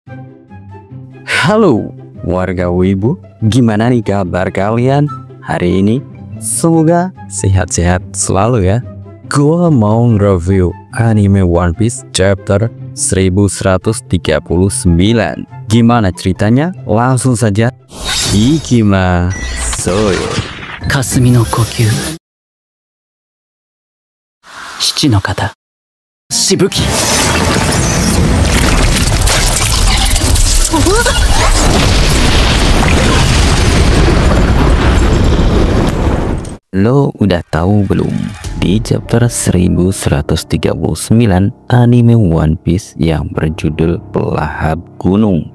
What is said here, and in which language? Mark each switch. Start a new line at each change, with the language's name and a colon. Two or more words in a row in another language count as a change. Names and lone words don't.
Indonesian: Halo warga Wibu, gimana nih kabar kalian hari ini? Semoga sehat-sehat selalu ya. Gua mau nge-review anime One Piece chapter 1139. Gimana ceritanya? Langsung saja ikimasu.
Japanese: 霞の呼吸七の型しぶき
Indonesian: Lo udah tahu belum? Di chapter 1139 anime One Piece yang berjudul Pelahap Gunung.